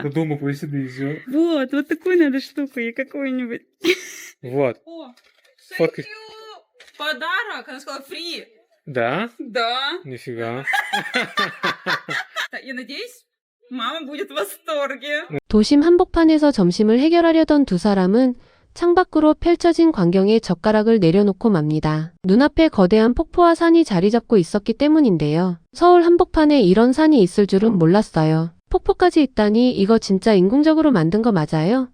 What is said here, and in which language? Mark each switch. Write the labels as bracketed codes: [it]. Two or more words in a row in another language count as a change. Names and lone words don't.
[ru] Ну, дома повесит и все. Вот такую надо штуку ей какую-нибудь. Вот. О, Фоткай. подарок. Она сказала [en] фри. [ru] Да? Да. Нифига. Я надеюсь, мама будет в восторге. [ko] 도심 한복판에서 점심을 해결하려던 두 사람은 창밖으로 펼쳐진 광경에 젓가락을 내려놓고 맙니다. 눈앞에 거대한 폭포와 산이 자리 잡고 있었기 때문인데요. 서울 한복판에 이런 산이 있을 줄은 몰랐어요. 폭포까지 있다니 이거 진짜 인공적으로 만든 거 맞아요?